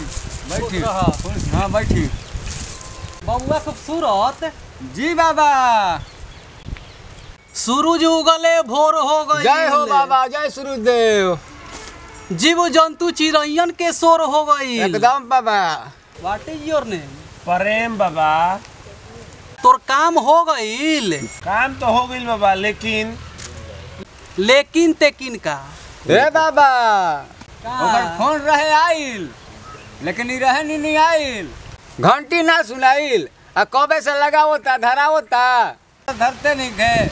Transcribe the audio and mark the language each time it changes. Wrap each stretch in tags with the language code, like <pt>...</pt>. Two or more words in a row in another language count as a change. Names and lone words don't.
<bho>बैठी हां बैठी। बबुआ खूबसूरत जी बाबा। सूरज उगले भोर हो गई। जय हो बाबा, जय सूर्यदेव। जीव जंतु चिड़ैयन के शोर हो गई। एकदम बाबा।</bho> <en>What is your name?</en> <bho>प्रेम बाबा। तोर काम हो गईल? काम तो हो गइल बाबा, लेकिन तेकिन का ए बाबा ओकर फोन रहे आइल, लेकिन ई रहे नहीं आइल। घंटी ना सुनाइल, आ कबे से लगावता धरावता धरते नहीं गए।</bho>